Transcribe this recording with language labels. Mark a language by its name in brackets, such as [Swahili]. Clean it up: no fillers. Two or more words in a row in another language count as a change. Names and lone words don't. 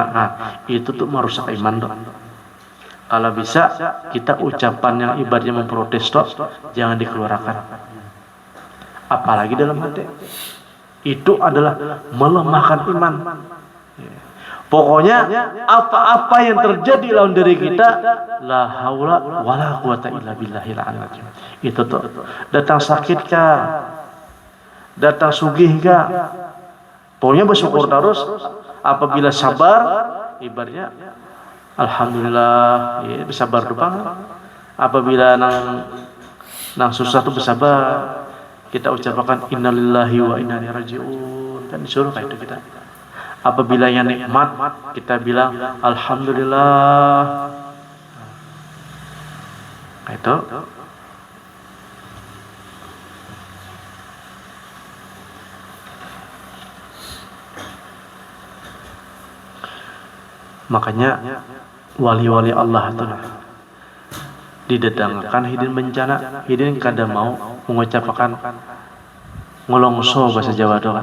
[Indonesian] Nah, itu tuh merusak iman tuh. Kalau bisa kita ucapan yang ibaratnya memprotes tuh jangan dikeluarkan. Apalagi dalam hati. Itu adalah melemahkan iman. Pokoknya apa-apa yang terjadi dalam diri kita, [Arabic] لا حول ولا قوة إلا بالله العظيم. [Indonesian] Itu tuh datang sakit kah? [Banjar] datang sugih ga. [Indonesian] Pokoknya bersyukur terus. Apabila sabar, ibaratnya alhamdulillah, ya, bersabar depan. Apabila nang susah tuh bersabar, kita ucapkan [Arabic] إنا لله وإنا إليه راجعون. [Indonesian] Kan disuruh kayak itu kita. Apabila yang nikmat, kita bilang alhamdulillah. Kayak itu. [Banjar] Makanya wali-wali Allah itu didatangkan hidin bencana, hidin kada mau mengucapkan ngolongso bahasa Jawa doang.